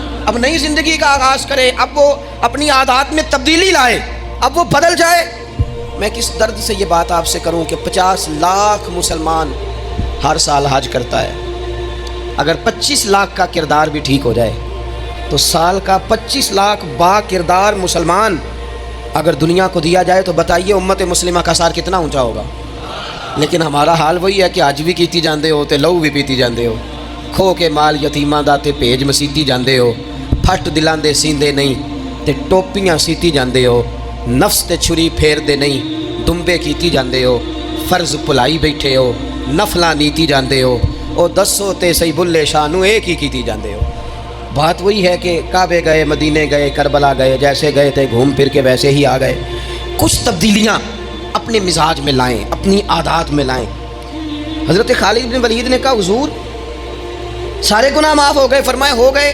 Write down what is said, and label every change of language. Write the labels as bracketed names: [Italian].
[Urdu] اب نئی زندگی کا آغاز کرے، اب وہ اپنی عادات میں تبدیلی لائے، اب وہ بدل جائے۔ میں کس درد سے یہ بات آپ سے کروں کہ 50 لاکھ مسلمان ہر سال حج کرتا ہے، اگر 25 لاکھ کا کردار بھی ٹھیک ہو جائے تو سال کا 25 لاکھ با کردار مسلمان اگر دنیا کو دیا جائے تو بتائیے امت مسلمہ کا سار کتنا اونچا ہوگا. لیکن ہمارا حال وہی ہے کہ [Punjabi] اج بھی کیتی جاندے ہو تے لہو بھی پیتی جاندے ہو. کھو کے مال یتیماں دا تے بھیج مسیتی جاندے ہو. پھٹ دلاں دے سیندے نہیں تے ٹوپیاں سیتی جاندے ہو. نفس تے چھری پھیر دے نہیں دمبے کیتی جاندے ہو. فرض پلائی بیٹھے ہو نفلاں نیتی جاندے ہو. او دسو تے صحیح بلے شاہ نو ایک ہی کیتی جاندے ہو. [Urdu] بات وہی ہے کہ کعبے گئے مدینے گئے کربلا گئے جیسے گئے تھے گھوم پھر کے ویسے ہی آ گئے. کچھ تبدیلیاں اپنے مزاج میں لائیں اپنی عادات میں لائیں. حضرت خالد بن ولید نے کہا حضور سارے گناہ معاف ہو گئے. فرمائے ہو گئے.